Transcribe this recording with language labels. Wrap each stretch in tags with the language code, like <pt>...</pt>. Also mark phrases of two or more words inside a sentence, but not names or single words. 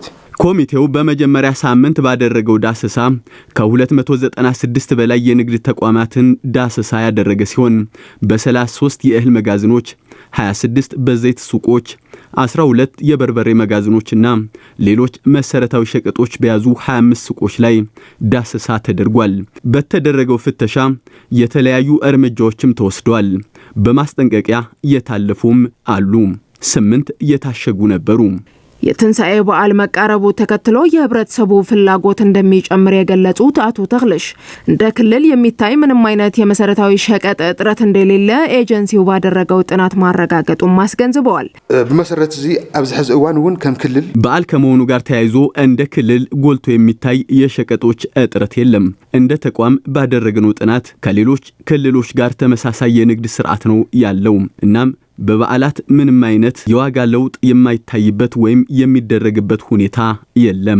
<am>ኮሚቴው በመጀመሪያ ሳምንት ባደረገው ዳሰሳ ከ296 በላይ የንግድ ተቋማትን ዳሰሳ ያደረገ ሲሆን በ33 የእህል መጋዘኖች 26 በዘይት ሱቆች 12 የበርበሬ መጋዘኖችና ሌሎች መሰረታዊ ሸቀጦች በያዙ 25 ሱቆች ላይ ዳሰሳ ተደርጓል። በተደረገው ፍተሻ የተለያዩ እርምጃዎችም ተወስደዋል። በማስጠንቀቂያ የታለፉም አሉ። 8 የታሸጉ ነበሩ። የትንሳኤ በዓል መቃረቡ ተከትሎ የህብረተሰቡ ፍላጎት እንደሚጨምር የገለጹት አቶ ተክልሽ እንደ ክልል የሚታይ ምንም አይነት የመሰረታዊ ሸቀጥ እጥረት እንደሌለ ኤጀንሲው ባደረገው ጥናት ማረጋገጡን ማስገንዝበዋል።</am> <ti>በመሰረት እዚ ኣብዚ ሕዚ እዋን እውን ከም ክልል</ti> <am>በዓል ከመሆኑ ጋር ተያይዞ እንደ ክልል ጎልቶ የሚታይ የሸቀጦች እጥረት የለም። እንደ ተቋም ባደረግነው ጥናት ከሌሎች ክልሎች ጋር ተመሳሳይ የንግድ ስርዓት ነው ያለው። እናም በበዓላት ምንም አይነት የዋጋ ለውጥ የማይታይበት ወይም የሚደረግበት ሁኔታ የለም።</am>